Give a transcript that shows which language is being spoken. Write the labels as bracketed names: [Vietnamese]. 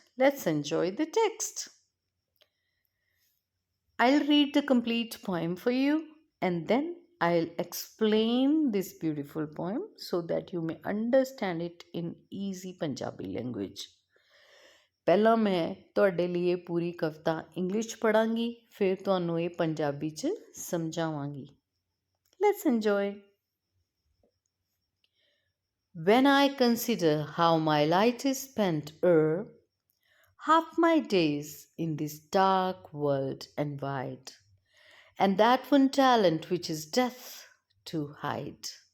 [English] Let's enjoy the text. I'll read the complete poem for you and then I'll explain this beautiful poem so that you may understand it in easy Punjabi language. [Punjabi] ਪਹਿਲਾਂ ਮੈਂ ਤੁਹਾਡੇ ਲਈ ਇਹ ਪੂਰੀ ਕਵਿਤਾ English 'ਚ ਪੜ੍ਹਾਂਗੀ, ਫਿਰ ਤੁਹਾਨੂੰ ਇਹ ਪੰਜਾਬੀ 'ਚ ਸਮਝਾਵਾਂਗੀ। [English] Let's enjoy. When I consider how my light is spent half my days in this dark world and wide, and that one talent which is death to hide,